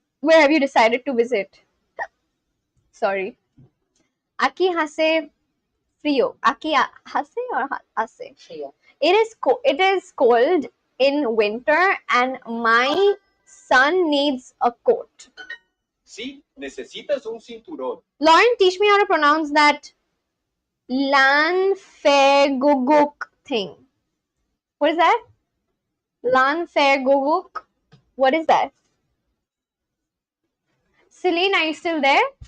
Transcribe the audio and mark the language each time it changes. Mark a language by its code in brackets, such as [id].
[en] Where have you decided to visit? [es] Sorry. Aquí hace frío. Aquí hace or hace? Frío. [en] It is cold in winter, and my son needs a coat. [es] Sí, necesitas un cinturón. [en] Lauren, teach me how to pronounce that Lanfeguguk thing. What is that? Lanfeguguk? What is that? Celine, are you still there?